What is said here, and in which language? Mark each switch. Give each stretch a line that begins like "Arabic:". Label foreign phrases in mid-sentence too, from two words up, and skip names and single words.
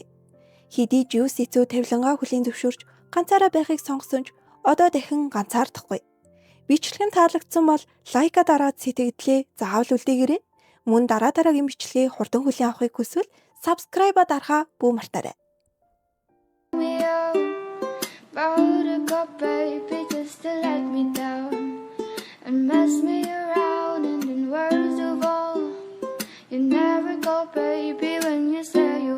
Mongolian: Хэдий Жюс эцүү тавилангаа хүлийн зөвшөөрч ганцаараа байхыг сонгосон ч одоо дахин ганцаардахгүй. Бичлэгэн таалагдсан бол лайка дараад сэтгэгдлээ заавал үлдээгээрэй. Мөн дараагийн бичлэгийг хурдан хүлээн авахыг хүсвэл subscribe дарахаа бүү мартаарай.
English: Baby, just to let me down and mess me around, and in words of all, you never go, baby, when you say